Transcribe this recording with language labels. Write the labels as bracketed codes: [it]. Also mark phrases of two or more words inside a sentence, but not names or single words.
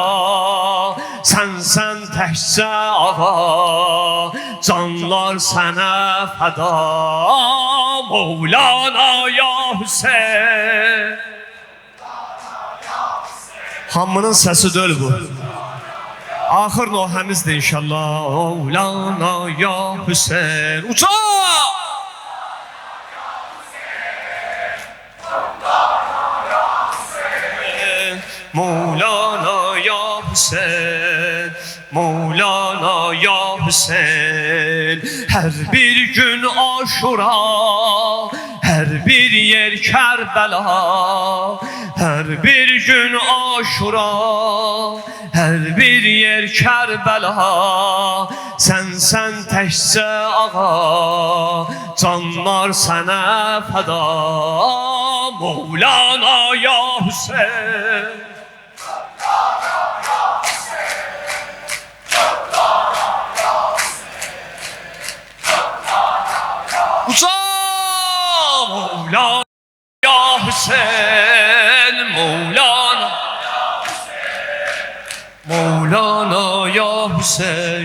[az] Sən təkcə ağa, canlar sənə fəda. [ar] مولانا يا حسين. [az] Hamının səsi döl bu. Axır nohəmizdir inşallah. [ar] مولانا يا حسين. Uca! مولانا يا حسين، مولانا يا حسين. [az] Her bir gün Aşura, her bir yer Kərbala. Her bir gün Aşura, her bir yer Kərbala. Sən təkcə ağa, canlar sənə fəda. [ar] مولانا يا حسين. Uca مولانا يا حسين، مولانا، مولانا حسين.